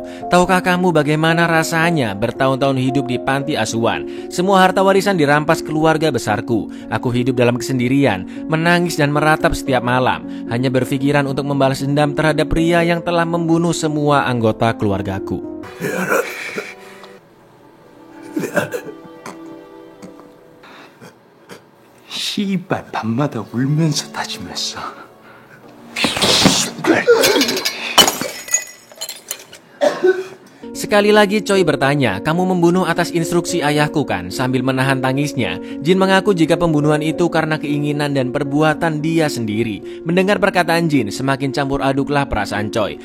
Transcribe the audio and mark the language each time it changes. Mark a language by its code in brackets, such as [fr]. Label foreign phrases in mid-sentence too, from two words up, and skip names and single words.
[id] Tahukah kamu bagaimana rasanya bertahun-tahun hidup di panti asuhan? Semua harta warisan dirampas keluarga besarku. Aku hidup dalam kesendirian, menangis dan meratap setiap malam, hanya berpikiran untuk membalas dendam terhadap pria yang telah membunuh semua anggota keluargaku." [ko] 씨발 밤마다 울면서 다짐했어. [id] Sekali lagi Choi bertanya, "Kamu membunuh atas instruksi ayahku kan?" Sambil menahan tangisnya, Jin mengaku jika pembunuhan itu karena keinginan dan perbuatan dia sendiri. Mendengar perkataan Jin, semakin campur aduklah perasaan Choi.